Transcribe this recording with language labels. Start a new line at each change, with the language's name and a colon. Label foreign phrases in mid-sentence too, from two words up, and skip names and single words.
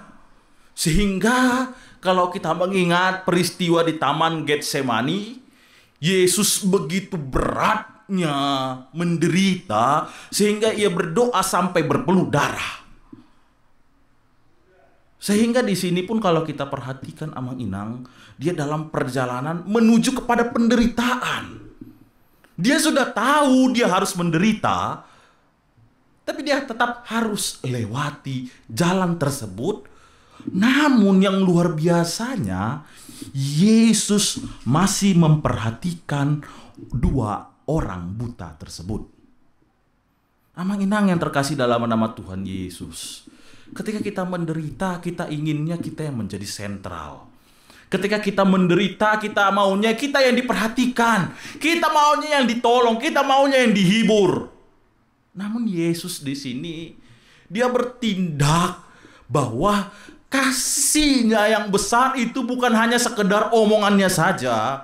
Indonesian: Sehingga kalau kita mengingat peristiwa di Taman Getsemani, Yesus begitu beratnya menderita sehingga ia berdoa sampai berpeluh darah. Sehingga di sini pun kalau kita perhatikan
Batak Toba: amang inang,
Indonesian: dia dalam perjalanan menuju kepada penderitaan. Dia sudah tahu dia harus menderita, tapi dia tetap harus lewati jalan tersebut. Namun yang luar biasanya, Yesus masih memperhatikan dua orang buta tersebut.
Batak Toba: Amang inang
Indonesian: yang terkasih dalam nama Tuhan Yesus, ketika kita menderita, kita inginnya kita yang menjadi sentral. Ketika kita menderita, kita maunya kita yang diperhatikan, kita maunya yang ditolong, kita maunya yang dihibur. Namun Yesus di sini, dia bertindak bahwa kasihnya yang besar itu bukan hanya sekedar omongannya saja.